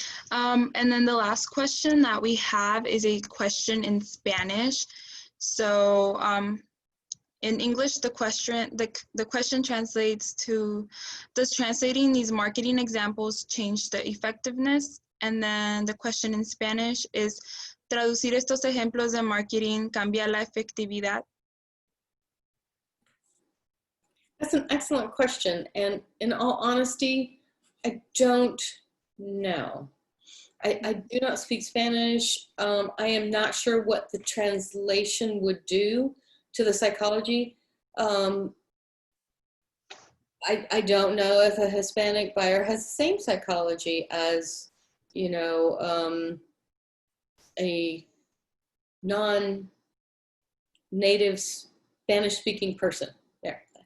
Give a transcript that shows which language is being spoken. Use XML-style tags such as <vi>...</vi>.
<en>And then the last question that we have is a question in Spanish. So in English, the question translates to, does translating these marketing examples change the effectiveness? And then the question in Spanish is,</en> <es>¿traducir estos ejemplos de marketing cambia la efectividad?</es> <en>That's an excellent question. And in all honesty, I don't know. I do not speak Spanish. I am not sure what the translation would do to the psychology. I don't know if a Hispanic buyer has the same psychology as, you know, a non-native Spanish-speaking person. There.</en>